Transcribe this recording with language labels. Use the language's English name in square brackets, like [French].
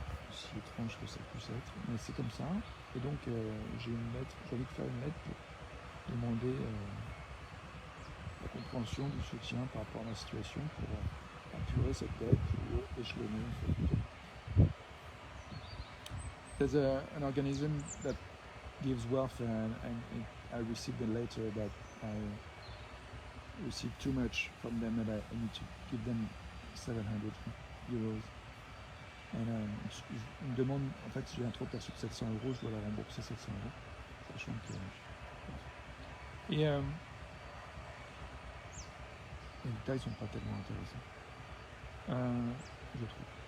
[French] Aussi étrange que ça puisse être, mais c'est comme ça. Et donc j'ai envie de faire une lettre pour demander la compréhension, du soutien par rapport à ma situation pour apurer cette dette ou échelonner en fait. [English] There's an organism that gives welfare and I received a letter that I received too much from them and I need to give them 700 euros. [French] Et me demande, en fait, si j'ai un trop perçu de 700 euros, je dois la rembourser 700 euros, sachant que... Et les détails sont pas tellement intéressants, je trouve.